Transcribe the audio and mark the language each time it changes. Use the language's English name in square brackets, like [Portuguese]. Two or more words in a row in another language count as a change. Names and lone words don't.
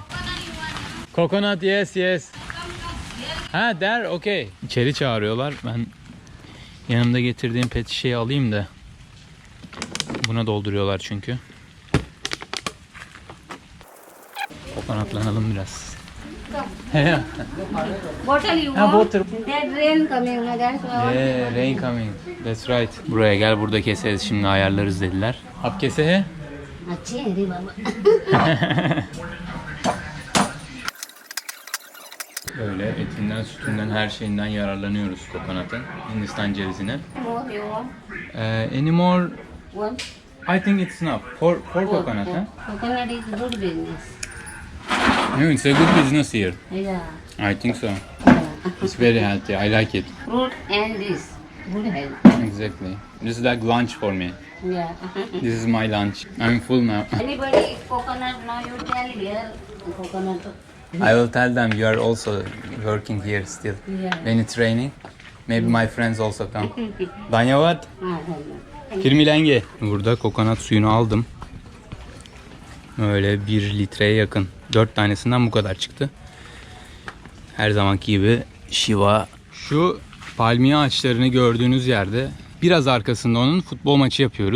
[English] Kokonat, yes. Ha, there, okay. [Turkish] İçeri çağırıyorlar. Ben yanımda getirdiğim pet şişeyi alayım da. Buna dolduruyorlar çünkü. Kokonatlanalım biraz. [English] Bottle you Ha, want? bottle. That rain coming, that's why. Yeah, rain coming. That's right. [Turkish] Buraya gel, burada keseriz, şimdi ayarlarız dediler. [Hindi] अब कैसे है? अच्छे है रे बाबा. [Turkish] Böyle etinden, sütünden, her şeyinden yararlanıyoruz kokonatın. Hindistan cevizine. [English] More you want? Any more? One. I think it's enough. For coconut, huh? Coconut is good business. No, it's a good business here. Yeah. I think so. Yeah. It's very healthy. I like it. Fruit and this. Good health. Exactly. This is like lunch for me. Yeah. This is my lunch. I'm full now. Anybody eat coconut now you tell here coconut. I will tell them you are also working here still. Yeah. When it's raining, maybe my friends also come. [Hindi] Danyavad. Ah, Kirmilenge. [Turkish] Burada kokonat suyunu aldım. Öyle 1 litreye yakın. 4 tanesinden bu kadar çıktı. Her zamanki gibi Shiva. Şu palmiye ağaçlarını gördüğünüz yerde biraz arkasında onun futbol maçı yapıyoruz.